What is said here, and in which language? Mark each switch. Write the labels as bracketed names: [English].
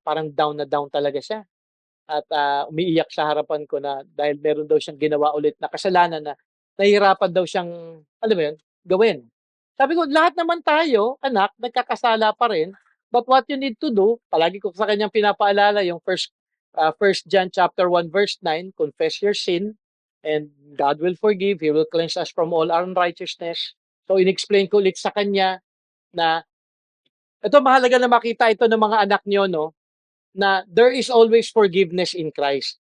[Filipino] Parang down na down talaga siya. At umiiyak sa harapan ko na dahil meron daw siyang ginawa ulit na kasalanan na nahihirapan daw siyang, alam mo yun, gawin. Sabi ko, lahat naman tayo, anak, nagkakasala pa rin. [English] But what you need to do, [Filipino] palagi ko sa kanyang pinapaalala yung [English] First John chapter 1 verse 9, confess your sin and God will forgive. He will cleanse us from all unrighteousness. [Filipino] So, in-explain ko ulit sa kanya na ito, mahalaga na makita ito ng mga anak niyo, no? Na [English] there is always forgiveness in Christ.